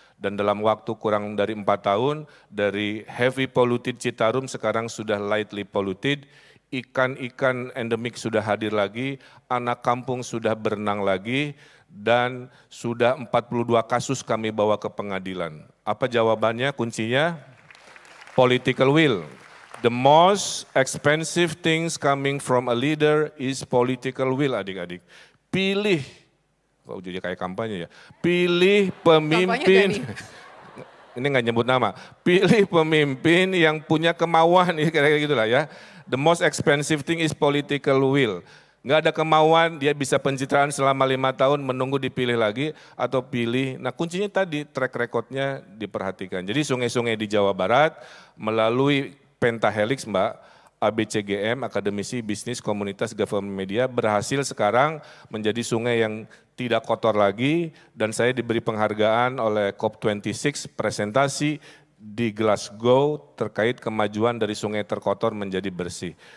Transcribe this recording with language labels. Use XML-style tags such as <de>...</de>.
<id>Dan dalam waktu kurang dari 4 tahun, dari</id> <en>heavy polluted</en> <id>Citarum sekarang sudah</id> <en>lightly polluted,</en> <id>ikan-ikan endemik sudah hadir lagi, anak kampung sudah berenang lagi, dan sudah 42 kasus kami bawa ke pengadilan. Apa jawabannya, kuncinya?</id> <en>Political will. The most expensive things coming from a leader is political will, adik-adik.</en> <id>Pilih, kok jadi kayak kampanye ya, pilih pemimpin, ini nggak nyebut nama, pilih pemimpin yang punya kemauan, kira-kira gitulah ya.</id> <en>The most expensive thing is political will.</en> <id>Nggak ada kemauan, dia bisa pencitraan selama 5 tahun, menunggu dipilih lagi, atau pilih. Nah kuncinya tadi, track recordnya diperhatikan. Jadi sungai-sungai di Jawa Barat, melalui Pentahelix Mbak, ABCGM, Akademisi Bisnis Komunitas Government Media, berhasil sekarang menjadi sungai yang tidak kotor lagi, dan saya diberi penghargaan oleh COP26 presentasi di Glasgow terkait kemajuan dari sungai terkotor menjadi bersih.</id>